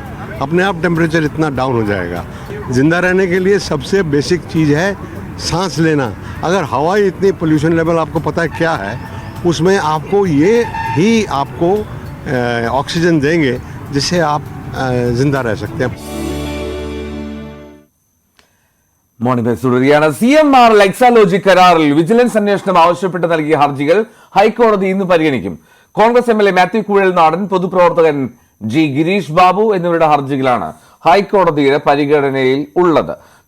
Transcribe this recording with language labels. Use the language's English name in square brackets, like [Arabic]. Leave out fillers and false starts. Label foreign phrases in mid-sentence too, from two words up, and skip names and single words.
[Hindi] अपने आप टेम्परेचर इतना डाउन हो जाएगा। ज़िंदा रहने के लिए सबसे बेसिक चीज़ है सांस लेना। अगर हवाई इतनी [English] pollution level [Hindi] आपको पता है क्या है, उसमें आपको ये ही आपको ऑक्सीजन देंगे जिससे आप ज़िंदा रह सकते हैं। [Malayalam] മോർണിംഗ് തുടരുകയാണ്. CMR എക്സാലോജി കരാറിൽ വിജിലൻസ് അന്വേഷണം ആവശ്യപ്പെട്ട് നൽകിയ ഹർജികൾ ഹൈക്കോടതി ഇന്ന് പരിഗണിക്കും. കോൺഗ്രസ് MLA മാത്യു കുഴൽനാടൻ, പൊതുപ്രവർത്തകൻ G. ഗിരീഷ് ബാബു എന്നിവരുടെ ഹർജികളാണ് ഹൈക്കോടതിയുടെ പരിഗണനയിൽ ഉള്ളത്.